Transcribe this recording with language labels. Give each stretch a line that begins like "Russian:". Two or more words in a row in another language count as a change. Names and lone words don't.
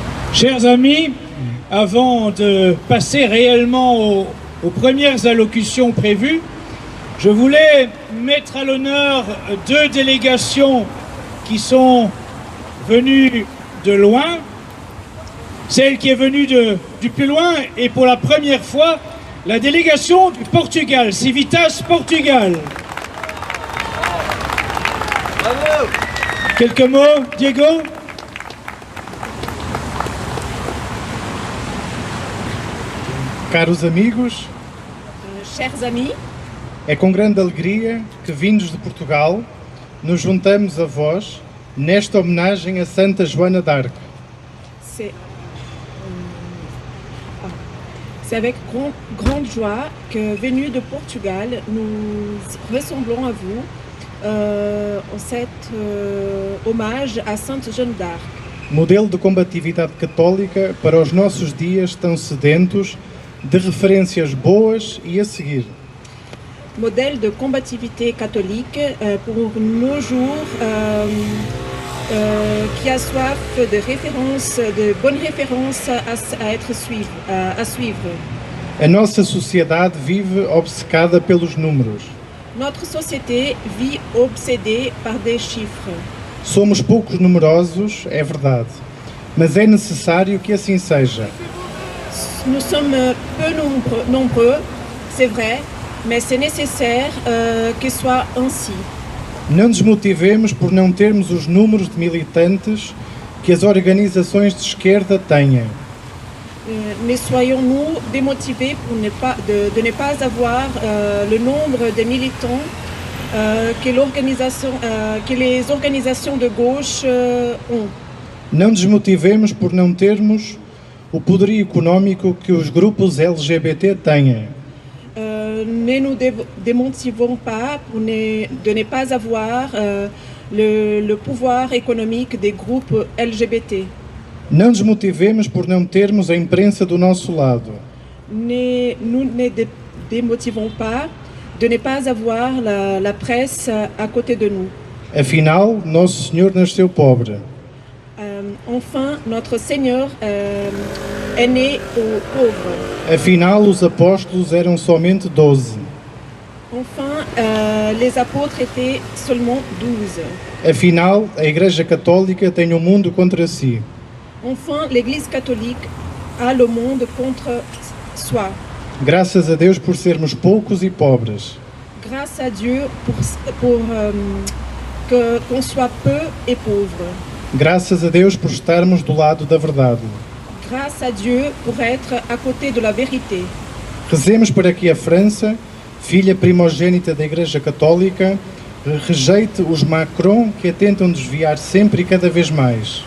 French: Chers amis, avant de passer réellement aux premières allocutions prévues, je voulais mettre à l'honneur deux délégations qui sont venues de loin. Celle qui est venue du plus loin et pour la première fois, la délégation du Portugal, Civitas Portugal. Bravo. Quelques mots, Diego?
Portuguese: Caros amigos,
French: chers amis,
Portuguese: é com grande alegria que, vindos de Portugal, nos juntamos a vós nesta homenagem a Santa Joana d'Arc.
French: C'est avec grande joie que, venus de Portugal, nous ressemblons à vous en cet hommage à Sainte Joana d'Arc.
Portuguese: Modelo de combatividade católica para os nossos dias tão sedentos de referências boas e a seguir.
French: Modèle de combativité catholique pour nos jours qui a soif de références, de bonnes références à suivre.
Portuguese: A nossa sociedade vive obcecada pelos números.
French: Notre société vit obsédée par des chiffres.
Portuguese: Somos poucos numerosos, é verdade, mas é necessário que assim seja.
French: Nous sommes peu nombreux, c'est vrai, mais c'est nécessaire que soit ainsi.
Portuguese: Não nos motivemos por não termos os números de militantes que as organizações de esquerda têm.
French: Ne soyons-nous démotivés pour de ne pas avoir le nombre de militants que les organisations de gauche ont.
Portuguese: Não nos motivemos por não termos o poderio económico que os grupos LGBT têm.
French: Ne nous démotivons pas de ne pas avoir le pouvoir économique des groupes LGBT.
Portuguese: Não nos motivemos por não termos a imprensa do nosso lado.
French: Nous ne démotivons pas de ne pas avoir la presse à côté de nous.
Portuguese: Afinal, Nosso Senhor nasceu pobre.
French: Enfin, notre Seigneur est né pauvre.
Portuguese: Afinal, os apóstolos eram somente 12.
French: Enfin, les apôtres étaient seulement 12.
Portuguese: Afinal, a Igreja Católica tem o mundo contra si.
French: Enfin, l'Église catholique a le monde contre soi.
Portuguese: Graças a Deus por sermos poucos e pobres.
French: Grâce à Dieu qu'on soit peu et pauvre.
Portuguese: Graças a Deus por estarmos do lado da verdade.
French: Grâce à Dieu pour être à côté de la vérité.
Portuguese: Rezemos para que a França, filha primogênita da Igreja Católica, rejeite os Macron que a tentam desviar sempre e cada vez mais.